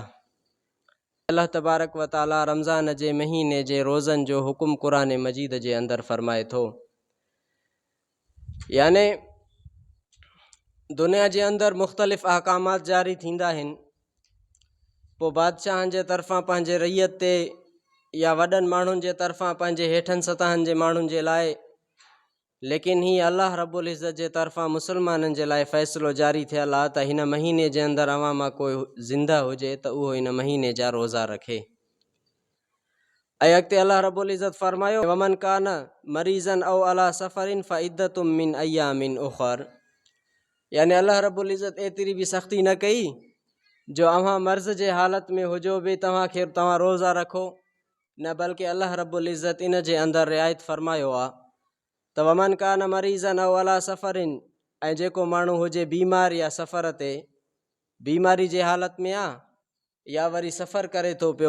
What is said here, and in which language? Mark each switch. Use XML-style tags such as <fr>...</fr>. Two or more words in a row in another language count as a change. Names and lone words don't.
<sd>अल्लाह तबारक व तआला रमज़ान जे महीने जे रोज़नि जो हुकुम क़ुरान मजीद जे अंदरि फ़रमाए थो। याने दुनिया जे अंदरि मुख़्तलिफ़ अहकामात जारी थींदा आहिनि, पोइ बादशाहनि जे तरफ़ां पंहिंजे रैयत ते या वॾनि माण्हुनि जे तरफ़ां पंहिंजे हेठनि सतहनि जे माण्हुनि जे लाइ, लेकिन हीअ अल्लाह रब्बुल इज़्ज़त जे तरफ़ां मुसलमाननि जे लाइ फ़ैसिलो जारी थियल आहे त हिन महीने जे अंदरि अवां मां कोई ज़िंदा हुजे त उहो हिन महीने जा रोज़ा रखे। ऐं अॻिते अल्लाह रब्बुल इज़्ज़त फ़रमायो</sd> <ar>ومن كان مريضا أو على سفر فعدة من أيام أخر.</ar> <sd>याने अल्लाह रब्बुल इज़्ज़त एतिरी बि सख़्ती न कई जो अव्हां मर्ज़ जे हालत में हुजो बि तव्हां रोज़ा रखो, न बल्कि अल्लाह रब्बुल इज़्ज़त इन जे अंदरि रिआयत फ़रमायो आहे त</sd> <ar>ومن كان مريضا أو على سفر,</ar> <sd>ऐं जेको माण्हू हुजे बीमार या सफ़र ते, बीमारी जे हालत में आहे या वरी सफ़र करे थो पियो।</sd>